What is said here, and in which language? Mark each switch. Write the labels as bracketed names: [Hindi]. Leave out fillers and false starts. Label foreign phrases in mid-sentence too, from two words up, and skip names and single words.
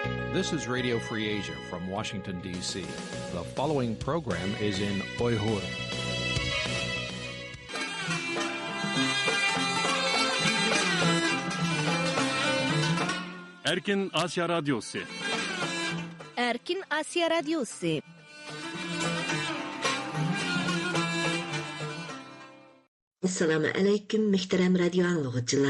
[English] This is Radio Free Asia from Washington, D.C. The following program is in Uyghur. [Uyghur] Erkin Asya Radyosu. Erkin Asya Radyosu. Assalamu alaykum, muhtaram radio anglag'uchilar.